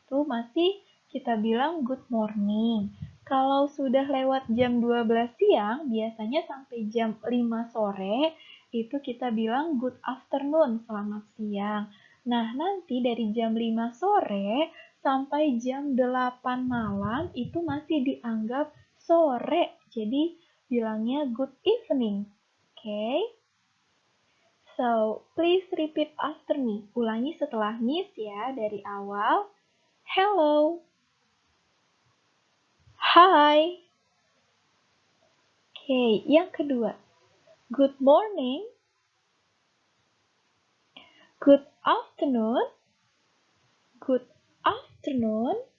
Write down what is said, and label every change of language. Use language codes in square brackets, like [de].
[id] Itu masih kita bilang [en] good morning. [id] Kalau sudah lewat jam 12 siang, biasanya sampai jam 5 sore, itu kita bilang [en] good afternoon, [id] selamat siang. Nah, nanti dari jam 5 sore sampai jam 8 malam itu masih dianggap sore. Jadi bilangnya [en] good evening. Okay? So, please repeat after me. [id] Ulangi setelah Miss ya dari awal. [en] Hello. Hi. Okay, [id] yang kedua. [en] Good morning. Good afternoon. Good afternoon.